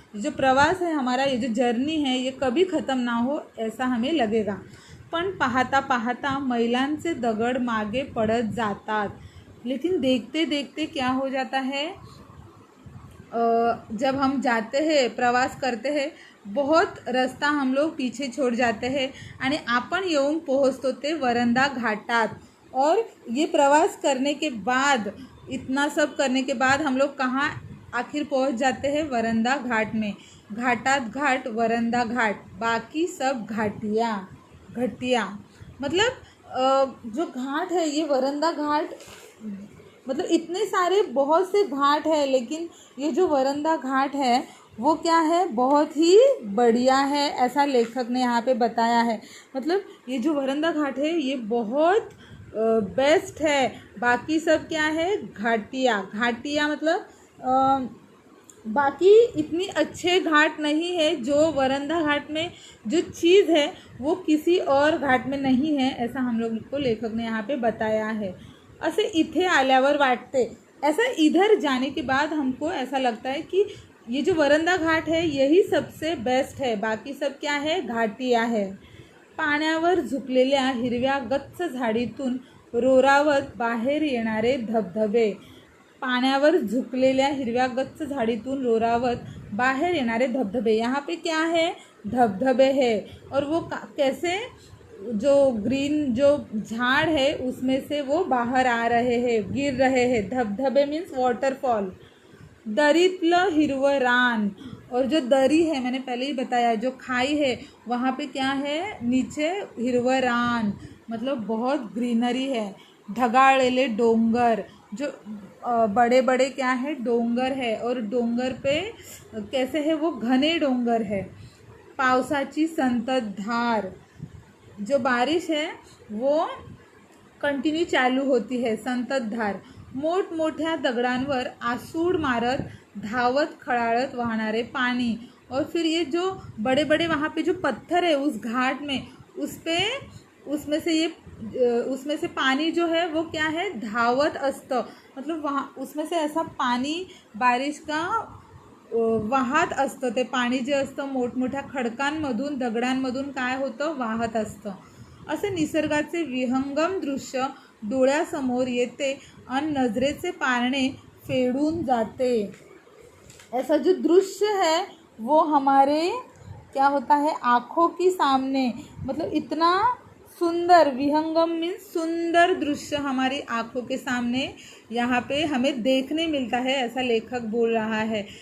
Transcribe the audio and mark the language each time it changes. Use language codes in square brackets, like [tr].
[hi] जो प्रवास है हमारा, ये जो जर्नी है, ये कभी ख़त्म ना हो ऐसा हमें लगेगा. [mr] पण पाहता पाहता मैलांचे दगड मागे पड़त जातात. [hi] लेकिन देखते देखते क्या हो जाता है, जब हम जाते हैं, प्रवास करते हैं, बहुत रास्ता हम लोग पीछे छोड़ जाते हैं [mr] आणि आपण येऊन पोहोचतो ते वरंदा घाटात. [hi] और ये प्रवास करने के बाद, इतना सब करने के बाद हम लोग कहाँ आखिर पहुँच जाते हैं, वरंदा घाट में. [mr] घाटात घाट वरंदा घाट, बाकी सब घटिया. [hi] मतलब जो घाट है ये वरंदा घाट, मतलब इतने सारे बहुत से घाट है, लेकिन ये जो वरंदा घाट है वो क्या है, बहुत ही बढ़िया है, ऐसा लेखक ने यहाँ पे बताया है. मतलब ये जो वरंदा घाट है ये बहुत बेस्ट है. बाकी सब क्या है, घाटिया मतलब बाकी इतनी अच्छे घाट नहीं है. जो वरंदा घाट में जो चीज़ है वो किसी और घाट में नहीं है, ऐसा हम लोग को लेखक ने यहाँ पे बताया है. ऐसे [mr] इथे आल्यावर वाटते, [hi] ऐसा इधर जाने के बाद हमको ऐसा लगता है कि ये जो वरंदा घाट है यही सबसे बेस्ट है, बाकी सब क्या है, घाटिया है. [mr] पाण्यावर झुकलेल्या हिरव्या गच्च झाडीतून रोरावत बाहेर येणारे धबधबे. पाण्यावर झुकलेल्या हिरव्या गच्च झाडीतून रोरावत बाहर येणारे धबधबे. [hi] यहाँ पे क्या है, धबधबे है. और वो कैसे, जो ग्रीन जो झाड़ है उसमें से वो बाहर आ रहे हैं, गिर रहे हैं. धबधबे मीन्स वाटरफॉल. [mr] दरीतलं हिरवं रान, [hi] और जो दरी है मैंने पहले ही बताया, जो खाई है वहाँ पे क्या है, नीचे [mr] हिरवं रान, [hi] मतलब बहुत ग्रीनरी है. [mr] ढगाळलेले डोंगर, [hi] जो बड़े बड़े क्या है, डोंगर है, और डोंगर पे कैसे है, वो घने डोंगर है. [mr] पावसाची संततधार, [hi] जो बारिश है वो कंटिन्यू चालू होती है, संततधार. [mr] मोठमोठ्या दगडांवर आसूड मारत धावत खळाळत वाहणारे पानी. [hi] और फिर ये जो बड़े बड़े वहाँ पे जो पत्थर है उस घाट में, उसमें से पानी जो है वो क्या है, [mr] धावत असतं. [hi] मतलब वहाँ उसमें से ऐसा पानी बारिश का [mr] वाहत असतं. ते पाणी जे असतं मोठमोठ्या खडकांमधून, दगडांमधून काय होतं, वाहत असतं. असे निसर्गाचे विहंगम दृश्य डोळ्यासमोर येते आणि नजरेचे पारणे फेडून जाते. [hi] ऐसा जो दृश्य है वो हमारे क्या होता है, आँखों की सामने, मतलब इतना सुंदर, विहंगम मीन्स सुंदर दृश्य हमारी आँखों के सामने यहाँ पे हमें देखने मिलता है, ऐसा लेखक बोल रहा है.